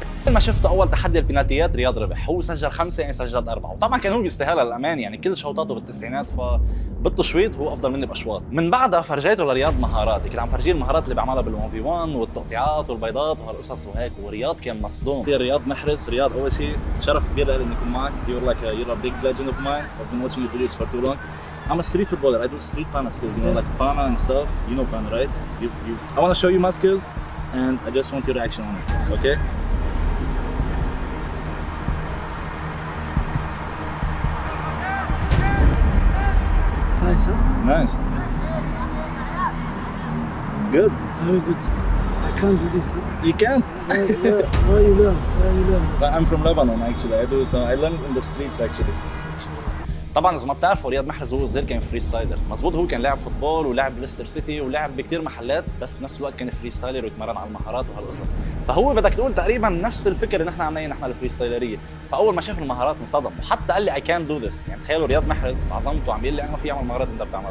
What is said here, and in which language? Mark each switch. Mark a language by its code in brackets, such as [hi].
[ar] ما شفت اول تحدي البنالتيات رياض ربح. هو سجل 5 يعني سجل 4، وطبعا كان هو بيستاهلها للامان، يعني كل شوطاته بالتسعينات، فبالتشويط هو افضل مني باشواط. من بعدها فرجيته لرياض مهاراتي، كنت عم فرجيه المهارات اللي بعملها بال1 في 1 والتقطيعات والبيضات وهالقصص وهيك. ورياض كان مصدوم. رياض محرز. رياض اول شيء شرف كبير لي اني اكون معك. [en] you're a big legend of mine. I've been watching your videos for too long. I'm a street footballer. I do street pana skills, you know, like pana and stuff. You know pana, right? I want to show you my skills, and I just want your reaction on it. Okay? Nice, huh? Nice. Good. Very good. I can't do this, huh? You can. Where you learn? Where you learn this? I'm from Lebanon actually. I learned in the streets actually. [ar] طبعا اذا ما بتعرفوا رياض محرز هو صغير كان فري ستايلر. مزبوط، هو كان لاعب فوتبول ولعب ليستر سيتي ولعب بكثير محلات، بس بنفس الوقت كان فري ستايلر ويتمرن على المهارات وهالقصص. فهو بدك تقول تقريبا نفس الفكره اللي نحن عاملينها نحن الفري ستايلريه. فاول ما شاف المهارات انصدم، وحتى قال لي [en] I can do this. [ar] يعني تخيلوا رياض محرز بعظمته عم بيقول لي انا ما في اعمل المهارات اللي انت بتعملها.